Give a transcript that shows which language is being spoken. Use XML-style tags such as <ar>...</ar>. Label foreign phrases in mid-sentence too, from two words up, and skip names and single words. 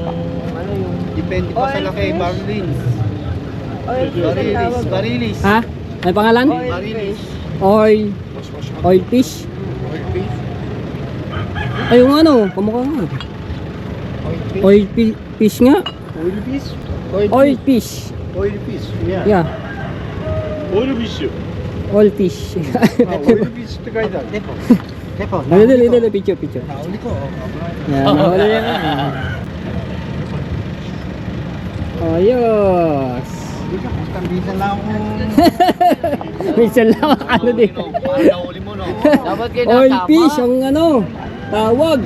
<tl>Depende pa sa laki, Barlins. Barilis. Ha? May pangalan? Barilis.</tl> <en>Oil fish.</en> <tl>Ay, yung kamukha nga. Fish nga.</tl> <en>Oil fish? Oil fish. Oil fish, yeah. Yeah.</en> <ja>オイルフィッシュ。</ja> <en>Oil fish. Oil fish</en> <ja>って書いてある。</ja> <tl>Tepo, Dali, picture. Nahuli ko. Yan, nahuli yan. Ayos. Hindi ka, basta bisan lang ako. Minsan lang ano din. Parang nahuli mo, no? Dapat kayo</tl> <en>Oil</en> <tl>nasama.</tl> <en>fish</en> <tl>ang ano, tawag.</tl>